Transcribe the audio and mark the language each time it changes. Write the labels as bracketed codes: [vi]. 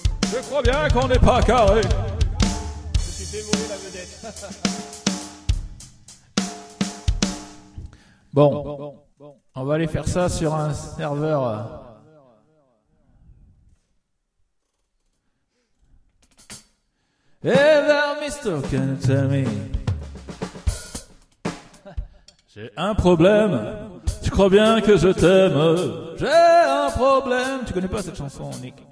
[fr] Je crois bien qu'on n'est pas carré. Je suis fait voler la vedette. Bon. On va aller faire ça sur un serveur. [en] Hey there, mister, can you tell me? [fr] J'ai un problème. Tu crois bien que je t'aime. J'ai un problème. Tu connais pas cette chanson, Nick?